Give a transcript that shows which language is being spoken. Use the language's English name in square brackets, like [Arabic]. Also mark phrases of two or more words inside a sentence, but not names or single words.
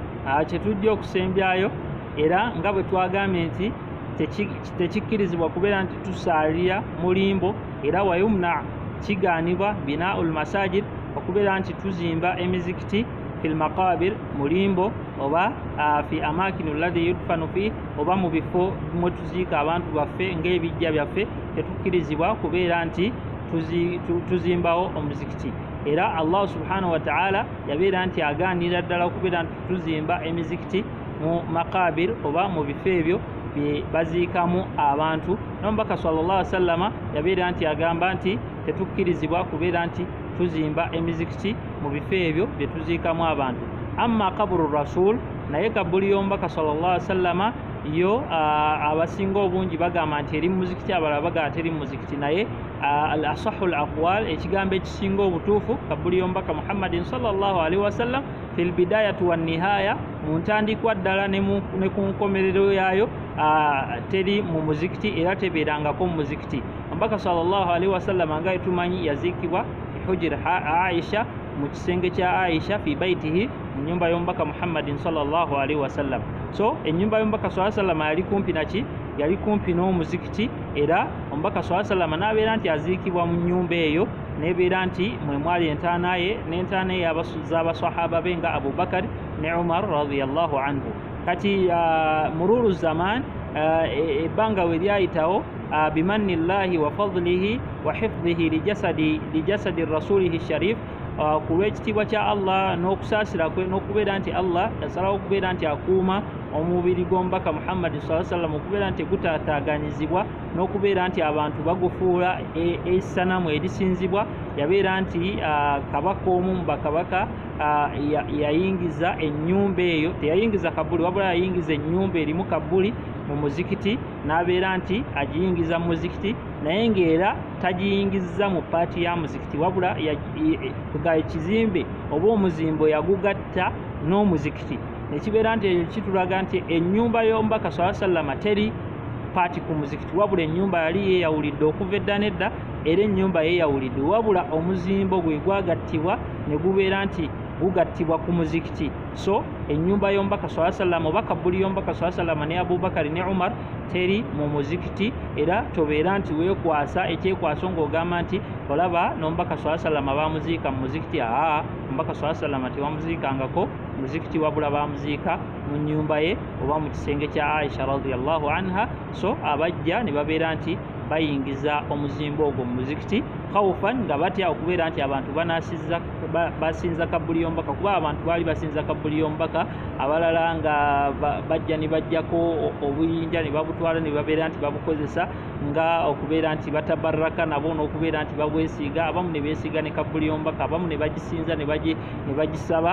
[Ganda] kye tujja okusembyayo, era nga bwe twagambye nti tekikkirizibwa kubeera nti tusaalira mulimbo, era wayumna kigaanibwa [Arabic] بناء المساجد [Ganda] okubeera nti tuzimba emizikiti [Arabic] في المقابر [Ganda] mulimbo oba [Arabic] في الأماكن الذي يدفن في [Ganda] oba mu bifo mwe tuziika abantu baffe ng'ebijja byaffe, tetukkirizibwa kubeera nti tuzimbawo omuzikiti. Era [Arabic] الله سبحانه وتعالى [Ganda] yabeera nti agaanira ddala okubeera nti tuzimba emizikiti mu maqabir oba mu bifo ebyo bye baziikamu abantu. N'omubaka [Arabic] صلى الله عليه وسلم [Ganda] yabeera nti agamba nti tetukkirizibwa kubeera nti tuzimba emizikiti mu bifo ebyo bye tuziikamu abantu. [Arabic] أما قبر الرسول, [Ganda] naye kabbuli y'omubaka [Arabic] صلى الله عليه وسلم [Ganda] yo abasinga obungi bagamba nti eri muzikiti, abalala bagamba teri muzikiti, naye [Arabic] الأصح الأقوال, [Ganda] ekigambo ekisinga obutuufu, kabbuli y'omubaka [Arabic] محمد صلى الله عليه وسلم في البداية والنهاية, [Ganda] mu ntandikwa ddala ne ku nkomerero yaayo teri mu muzikiti era tebeerangako mu muzikiti. Omubaka [Arabic] صلى الله عليه وسلم [Ganda] nga tumanyi yaziikibwa hujr Aisha, mu kisenge kya Aisha [Arabic] في بيته, [Ganda] mu nyumba y'omubaka [Arabic] محمد صلى الله عليه وسلم. [Ganda] So ennyumba y'omubaka [Arabic] صلى الله عليه وسلم [Ganda] yali kumpi naki? Yali kumpi n'omuzikiti, era omubaka [Arabic] صلى الله عليه وسلم [Ganda] n'abeera nti aziikibwa mu nnyumba eyo, nebeera nti mwe mwali entaana ye n'entaana ye z'abasahaba be nga Abu Bakar ne Umar [Arabic] رضي الله عنه. [Ganda] Kati [Arabic] مرور الزمان, [Ganda] ebbanga we lyayitawo, [Arabic] بمن الله وفضله وحفظه لجسد رسوله شريف, [Ganda] ku lw'ekitiibwa kya Allah n'okusaasira kwe, n'okubeera nti Allah yasalawo okubeera nti akuuma omubiri gw'omubaka [Arabic] محمد صلى الله عليه وسلم [Ganda] okubeera nti gutaataaganyizibwa, n'okubeera nti abantu bagufuula essanamu erisinzibwa. Yabeera nti kabaka omu mu bakabaka yayingiza ennyumba eyo, teyayingiza kabbuli wabula yayingiza ennyumba erimu kabbuli mu muzikiti, n'abeera nti agiyingiza mu muzikiti, naye ng'era tagiyingiza mu paati ya muzikiti, wabula ekizimbe oba omuzimbo yagugatta n'omuzikiti. Nekibeera nti kitulaga nti ennyumba y'omubaka [Arabic] صلى الله عليه وسلم [Ganda] teri paati ku muzikiti, wabula ennyumba yali yeeyawulidde okuva edda n'edda, era ennyumba yeeyawulidde, wabula omuzimbo gwe gwagattibwa ne gubeera nti gugattibwa ku muzikiti. So ennyumba y'omubaka [Arabic] صلى الله عليه وسلم [Ganda] oba kabbuli y'omubaka [Arabic] صلى الله عليه وسلم [Ganda] ne Abubakar ne Umar teri mu muzikiti, era tobeera nti weekwasa ekyekwaso ng'ogamba nti olaba n'omubaka [Arabic] صلى الله عليه وسلم [Ganda] baamuziika mu muzikiti. Omubaka [Arabic] صلى الله عليه وسلم [Ganda] tebamuziikangako muzikiti, wabula baamuziika mu nnyumba ye oba mu kisenge kya Aisha [Arabic] رضي الله عنها. [Ganda] So abajja ne babeera nti bayingiza omuzimbo ogwo mu muzikiti khawfan, nga batya okubeera nti abantu basinza kabbuli y'omubaka, kuba abantu baali basinza kabbuli y'omubaka, abalala nga bajja ne bajjako obuyinja ne babutwala ne babeera nti babukozesa nga okubeera nti batabaraka nabo, n'okubeera nti babwesiiga, abamu ne beesiiga ne kabbuli y'omubaka, abamu ne bagisinza ne bagisaba.